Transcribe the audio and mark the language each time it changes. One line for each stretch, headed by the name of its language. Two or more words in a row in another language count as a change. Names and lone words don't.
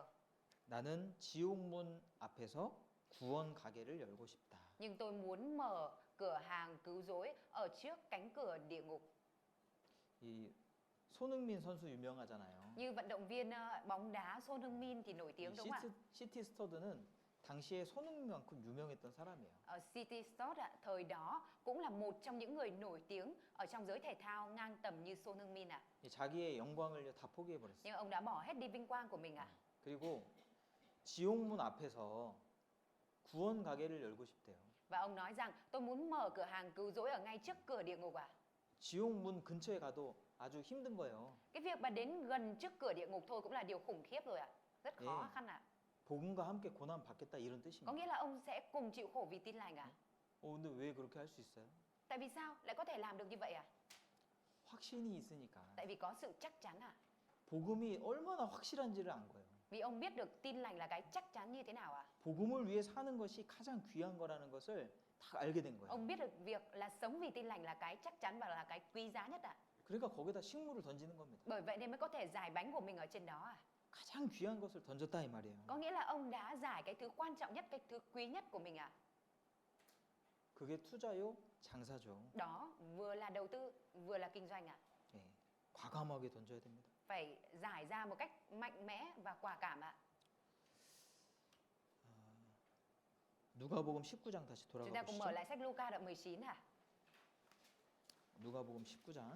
Korean: 나는 지옥문 앞에서 구원 가게를 열고 싶다.
Vietnamese: nhưng tôi muốn mở cửa hàng cứu rỗi ở trước cánh cửa địa ngục.
Korean: 이 손흥민 선수 유명하잖아요.
Vietnamese: Như vận động viên bóng đá Son Heung-min thì nổi tiếng đúng không ạ?
Korean: 시티 스터드는 당시에 손흥민만큼 유명했던 사람이에요.
Vietnamese: C.T. Stott ạ, thời đó cũng là một trong những người nổi tiếng ở trong giới thể thao ngang tầm như Son Heung-min ạ.
Korean: 자기의 영광을 다 포기해 버렸어요.
Vietnamese: Nhưng ông đã bỏ hết đi vinh quang của mình ạ.
Korean: 그리고 지옥문 앞에서 구원 가게를 열고 싶대요.
Vietnamese: Và ông nói rằng tôi muốn mở cửa hàng cứu rỗi ở ngay trước cửa địa ngục à?
Korean: 지옥문 근처에 가도 아주 힘든 거예요.
Vietnamese: Cái việc mà đến gần trước cửa địa ngục thôi cũng là điều khủng khiếp rồi ạ. Rất khó
Korean: 예.
Vietnamese: khăn ạ.
Korean: 복음과 함께 고난 받겠다 이런
Vietnamese: Có
Korean: 뜻입니다.
Vietnamese: nghĩa là ông sẽ cùng chịu khổ vì tin lành à?
Korean: 근데 왜 그렇게 할 수 있어요?
Vietnamese: Tại vì sao lại có thể làm được như vậy à?
Korean: 확신이 있으니까.
Vietnamese: Tại vì có sự chắc chắn à?
Korean: 복음이 얼마나 확실한지를 안 거예요.
Vietnamese: Vì ông biết được tin lành là cái chắc chắn như thế nào à?
Korean: 복음을 위해 사는 것이 가장 귀한 거라는 것을 다 알게 된 거예요.
Vietnamese: Ông biết được việc là sống vì tin lành là cái chắc chắn và là cái quý giá nhất à?
Korean: 그러니까 거기다 식물을 던지는 겁니다.
Vietnamese: Bởi vậy nên mới có thể giải bánh của mình ở trên đó à?
Korean: 가장 귀한 것을 던졌다 이 말이에요.
Vietnamese: Có nghĩa là ông đã giải cái thứ quan trọng nhất, cái thứ quý nhất của mình à?
Korean: 그게 투자요, 장사죠.
Vietnamese: Đó vừa là đầu tư, vừa là kinh doanh à?
Korean: 예, 과감하게 던져야 됩니다.
Vietnamese: Phải giải ra một cách mạnh mẽ và quả cảm ạ.
Korean: 누가복음 19장 다시
Vietnamese: Chúng ta cùng mở
Korean: 돌아가
Vietnamese: lại sách Luca đoạn 19 à?
Korean: 누가복음 19장